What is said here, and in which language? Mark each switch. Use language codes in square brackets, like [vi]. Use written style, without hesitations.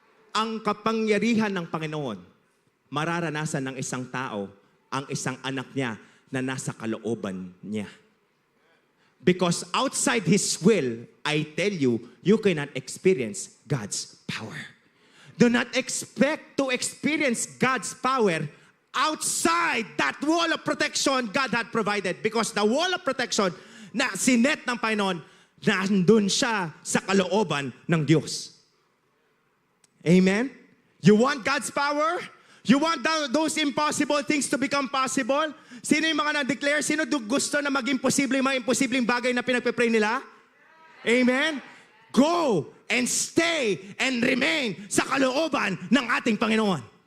[tl] Ang kapangyarihan ng Panginoon, mararanasan ng isang tao, ang isang anak niya na nasa kalooban niya. [en] Because outside His will, I tell you, you cannot experience God's power. Do not expect to experience God's power outside that wall of protection God had provided. [tl] Because the wall of protection na sinet ng Panginoon, nandun siya sa kalooban ng Diyos. [en] Amen? You want God's power? You want those impossible things to become possible? [tl] Sino yung mga na-declare? Sino gusto na maging posible yung mga imposibleng bagay na pinagpe-pray nila? Amen? [en] Go and stay and remain sa kalooban ng ating Panginoon.